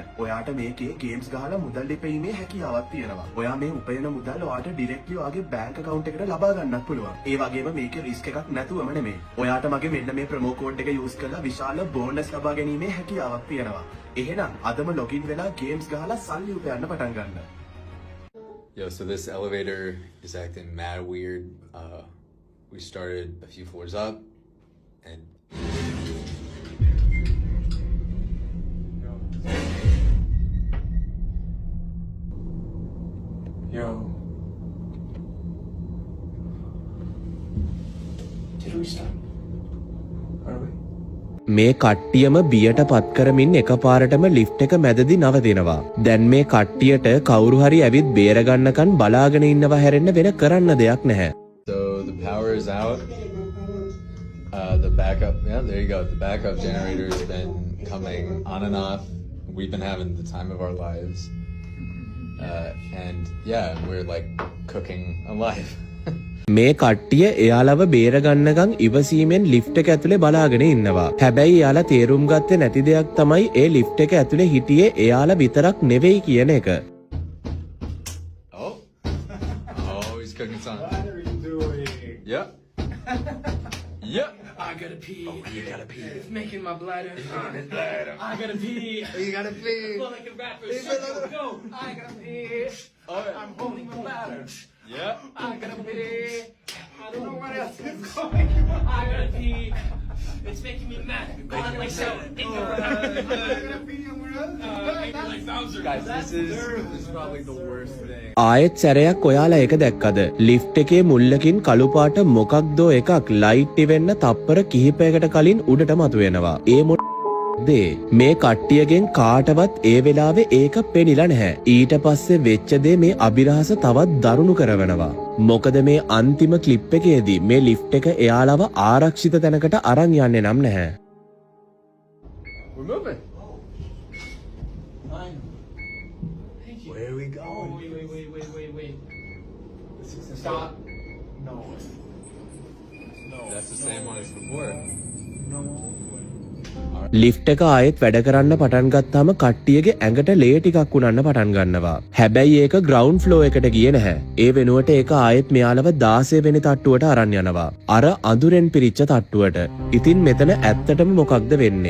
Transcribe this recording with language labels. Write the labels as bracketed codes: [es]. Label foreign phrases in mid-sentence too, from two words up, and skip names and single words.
[si] ඔයාට මේකේ ගේම්ස් ගහලා මුදල් දෙපීමේ හැකියාවක් තියෙනවා. ඔයා මේ උපයන මුදල් ඔයාට ඩිරෙක්ට්ලි ඔයාගේ [en] bank account [si] එකට ලබා ගන්නත් පුළුවන්. ඒ වගේම මේකේ රිස්ක් එකක් නැතුවම නෙමෙයි. ඔයාට මගේ මෙන්න මේ [en] promo code [si] එක යූස් කරලා විශාල බෝනස් ලබා ගැනීමේ හැකියාවක් තියෙනවා. එහෙනම් අදම ලොගින් වෙලා ගේම්ස් ගහලා සල්ලි උපයන්න පටන් ගන්න. [en] Yo, so this elevator is acting mad weird. We started a few floors up, and Yo. Did we stop? Are we? [si] මේ කට්ටියම බියට පත් කරමින් එකපාරටම ලිෆ්ට් එක මැදදී නවතිනවා. දැන් මේ කට්ටියට කවුරු හරි ඇවිත් බේරගන්නකන් බලාගෙන ඉන්නවා හැරෙන්න වෙන කරන්න දෙයක් නැහැ. [en] so the power is out. The backup, yeah, there you go. The backup generator has been coming on and off. We've been having the time of our lives. And yeah, we're like cooking alive. [si] මේ කට්ටිය එයාලව බේරගන්නකන් ඉවසීමෙන් ලිෆ්ට් එක ඇතුලේ බලාගෙන ඉන්නවා. හැබැයි එයාලා තේරුම් ගත්තේ නැති දෙයක් තමයි ඒ ලිෆ්ට් එක ඇතුලේ හිටියේ එයාලා විතරක් නෙවෙයි කියන එක. [en] Oh, he's cooking something. What are you doing? Yep. Yep. I gotta pee. Oh, you gotta pee. It's making my bladder. I gotta pee. You gotta pee. I feel like a rapper. Shut go. I gotta pee. I'm holding my bladder. Yep. I gotta pee. I don't know what else is going. I gotta pee. It's making me mad. I'm like so ignorant. I gotta pee. Maybe like Bowser. Guys, this is probably the worst thing. [si] ආයෙත් සැරයක් ඔයාලා ඒක දැක්කද? ලිෆ්ට් එකේ මුල්ලකින් කළු පාට මොකක්දෝ එකක් ලයිට් ඉවෙන්න තප්පර කිහිපයකට කලින් උඩට මතුවෙනවා. ඒ දේ මේ කට්ටියගෙන් කාටවත් ඒ වෙලාවේ ඒක පෙනිලා නැහැ. ඊට පස්සේ වෙච්ච දේ මේ අභිරහස තවත් දරුණු කරවනවා. මොකද මේ අන්තිම ක්ලිප් එකේදී මේ ලිෆ්ට් එක එයාලව ආරක්ෂිත තැනකට අරන් යන්නේ නම් නැහැ. [en] We're moving. Where are we going? Wait. This is stop. No. That's the same one as before. No. [si] ලිෆ්ට් එක ආයෙත් වැඩ කරන්න පටන් ගත්තාම කට්ටියගේ ඇඟට ලේ ටිකක් උනන්න පටන් ගන්නවා. හැබැයි ඒක [en] ground floor [si] එකට ගියේ නැහැ. ඒ වෙනුවට ඒක ආයෙත් මෙයාලව 16 වෙනි තට්ටුවට අරන් යනවා. අර අඳුරෙන් පිරිච්ච තට්ටුවට. ඉතින් මෙතන ඇත්තටම මොකක්ද වෙන්නේ?